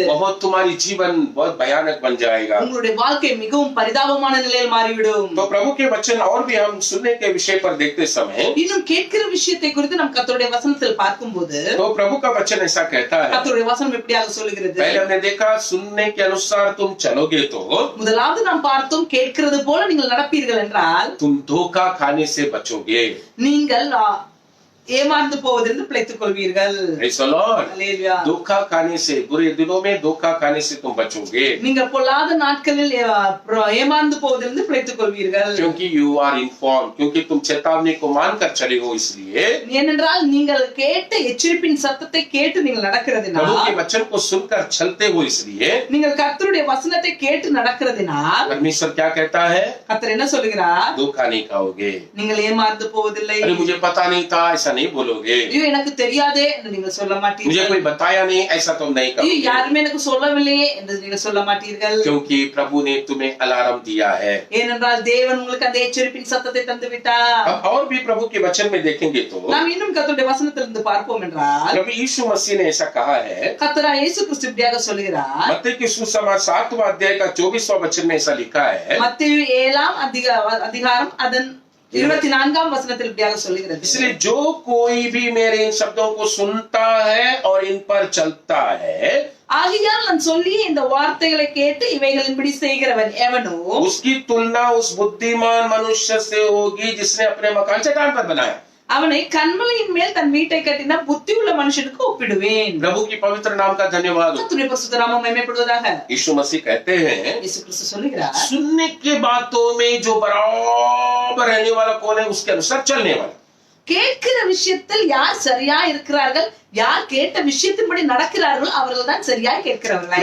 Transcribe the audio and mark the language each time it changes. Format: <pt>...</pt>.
<hi>बहुत तुम्हारी जीवन बहुत भयानक बन जाएगा।</hi> <ta>உங்களுடைய வாழ்க்கை மிகவும் பரிதாபமான நிலையில் மாறிவிடும்.</ta> <hi>तो प्रभु के वचन और भी हम सुनने के विषय पर देखते समय,</hi> <ta>இன்னும் கேட்கிற விஷயத்தை குறித்து நாம் கர்த்தருடைய வசனத்தில் பார்க்கும்போது</ta> <hi>तो प्रभु का वचन ऐसा कहता है।</hi> <ta>கர்த்தருடைய வசனம் எப்படியாக சொல்லுகிறது?</ta> <hi>पहले हमने देखा सुनने के अनुसार तुम चलोगे तो</hi> <ta>முதலாவது நாம் பார்த்தோம், கேட்கிறது போல நீங்கள் நடப்பீர்கள் என்றால்</ta> <hi>तुम धोखा खाने से बचोगे।</hi> <ta>நீங்கள் ஏமாந்து போவதிலிருந்து பிழைத்துக் கொள்வீர்கள்.</ta> <en>Praise the Lord।</en> <ta>அல்லேலூயா.</ta> <hi>धोखा खाने से, बुरे दिनों में धोखा खाने से तुम बचोगे,</hi> <ta>நீங்கள் பொல்லாத நாட்களில் ஏமாந்து போவதிலிருந்து பிழைத்துக் கொள்வீர்கள்.</ta> <hi>क्योंकि</hi> <en>you are informed,</en> <hi>क्योंकि तुम चेतावनी को मानकर चले हो। इसलिए</hi> <ta>ஏனென்றால் நீங்கள் கேட்ட எச்சரிப்பின் சத்தத்தை கேட்டு நீங்கள்</ta> <hi>प्रभु</hi> <ta>நடக்கிறதினால்,</ta> <hi>के वचन को सुनकर चलते हो, इसलिए</hi> <ta>நீங்கள் கர்த்தருடைய வசனத்தை கேட்டு நடக்கிறதினால்</ta> <hi>परमेश्वर क्या कहता है?</hi> <ta>கர்த்தர் என்ன சொல்லுகிறார்?</ta> <hi>धोखा नहीं खाओगे।</hi> <ta>நீங்கள் ஏமாந்து போவதில்லை.</ta> <hi>अरे मुझे पता नहीं था, ऐसा नहीं बोलोगे।</hi> <ta>ஐயோ எனக்கு தெரியாதே என்று நீங்கள் சொல்ல</ta> <hi>मुझे</hi> <ta>மாட்டீர்கள்.</ta> <hi>कोई बताया नहीं, ऐसा तुम नहीं</hi> <ta>ஐயோ</ta> <hi>करोगे,</hi> <ta>யாருமே எனக்கு சொல்லவில்லையே என்று நீங்கள் சொல்ல மாட்டீர்கள்.</ta> <hi>क्योंकि प्रभु ने तुम्हें अलार्म दिया है।</hi> <ta>ஏனென்றால் தேவன் உங்களுக்கு அந்த எச்சரிப்பின் சத்தத்தை தந்து விட்டார்.</ta> <hi>अब और भी प्रभु के वचन में देखेंगे तो</hi> <ta>நாம் இன்னும் கர்த்தருடைய வசனத்திலிருந்து பார்ப்போம் என்றால்,</ta> <hi>प्रभु यीशु मसीह ने ऐसा कहा है।</hi> <ta>கர்த்தராகிய இயேசு கிறிஸ்து இப்படியாக சொல்லுகிறார்.</ta> <hi>मत्ती के सुसमाचार 7वां अध्याय का 24वां वचन में ऐसा लिखा है।</hi> <ta>மத்தேயு 7ஆம் அதிகாரம் அதன் 24ஆம் வசனத்தில் இப்படியாக சொல்லுகிறது.</ta> <hi>इसलिए जो कोई भी मेरे इन शब्दों को सुनता है और इन पर चलता है,</hi> <ta>ஆகையால் நான் சொல்லி இந்த வார்த்தைகளை கேட்டு இவைகளின்படி செய்கிறவன் எவனோ</ta> <hi>उसकी तुलना उस बुद्धिमान मनुष्य से होगी जिसने अपने मकान चट्टान पर बनाया।</hi> <ta>அவனை கன்மலையின் மேல் தன் வீட்டை கட்டின புத்தி உள்ள மனுஷனுக்கு ஒப்பிடுவேன்.</ta> <hi>प्रभु की पवित्र नाम का धन्यवाद हो।</hi> <ta>கர்த்தருடைய பரிசுத்த நாமம் மகிமைப்படுவதாக.</ta> <hi>यीशु मसीह कहते हैं,</hi> <ta>இயேசு கிறிஸ்து சொல்லுகிறார்,</ta> <hi>सुनने के बातों में जो बराबर रहने वाला कौन है, उसके अनुसार चलने वाला।</hi> <ta>கேட்கிற விஷயத்தில் யார் சரியா இருக்கிறார்கள், யார் கேட்ட விஷயத்தின்படி நடக்கிறார்களோ அவர்கள் தான் சரியாய் கேட்கிறவர்களாய்</ta>